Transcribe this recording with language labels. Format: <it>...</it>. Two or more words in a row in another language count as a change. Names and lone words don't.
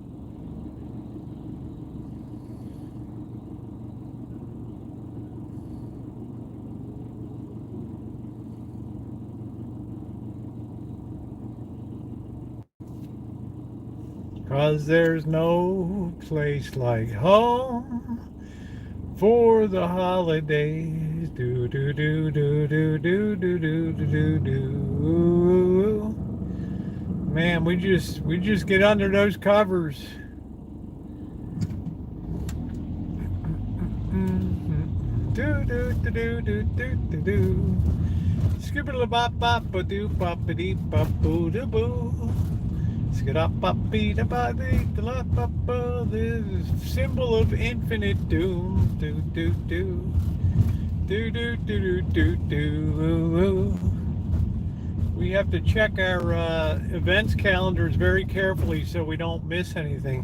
<en>Cause there's no place like home for the holidays. Do do do do do do do do do do. Man, we just get under those covers. Do do do do do do do do. Skibbity bop bop ba doo bop ba dee bop boo doo boo. The symbol of infinite doom. Do do do do do do do do. We have to check our events calendars very carefully so we don't miss anything.</en>